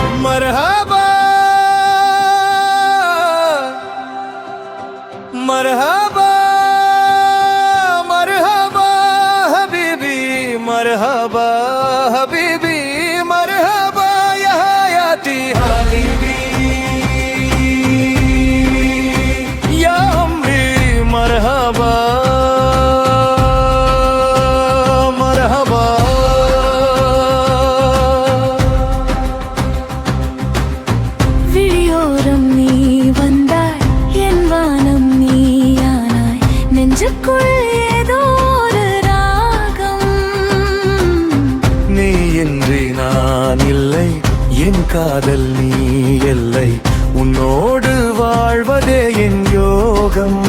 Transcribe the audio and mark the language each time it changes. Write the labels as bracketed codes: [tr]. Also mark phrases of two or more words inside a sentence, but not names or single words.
[ar] مرحبا مرحبا مرحبا حبيبي مرحبا حبيبي مرحبا يا حياتي حبيبي يا عمري مرحبا مرحبا [ta] விழியோரம் நீ வந்தாய் என் வானம் நீயானாய் நெஞ்சுக்குள் ஏதோ ஒரு ராகம் நீ இன்றி நான் இல்லை என் காதல் நீ இல்லை உன்னோடு வாழ்வதே என் யோகம்